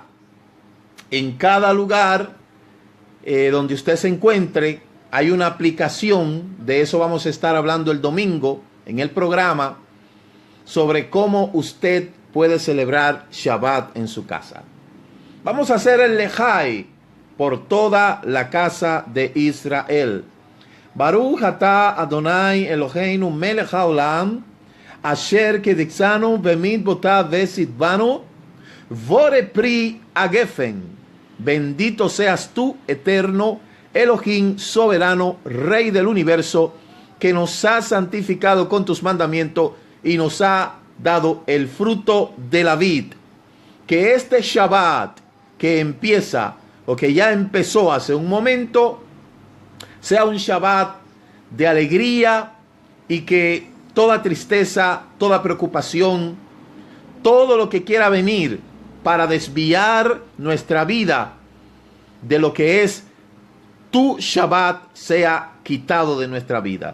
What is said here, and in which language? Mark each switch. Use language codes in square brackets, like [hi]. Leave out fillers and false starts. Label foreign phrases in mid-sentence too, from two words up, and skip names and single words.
[es] En cada lugar donde usted se encuentre hay una aplicación, de eso vamos a estar hablando el domingo en el programa, sobre cómo usted puede celebrar Shabbat en su casa. Vamos a hacer el lejai por toda la casa de Israel. [he] ברוך אתה אדוני אלוהינו מלך העולם, אשר קדשנו במצוותיו וצוונו, בורא פרי הגפן. [es] Bendito seas tú, eterno, Elohim soberano, Rey del universo, que nos ha santificado con tus mandamientos y nos ha dado el fruto de la vid. Que este Shabbat que empieza o que ya empezó hace un momento sea un Shabbat de alegría, y que toda tristeza, toda preocupación, todo lo que quiera venir para desviar nuestra vida de lo que es tu Shabbat sea quitado de nuestra vida.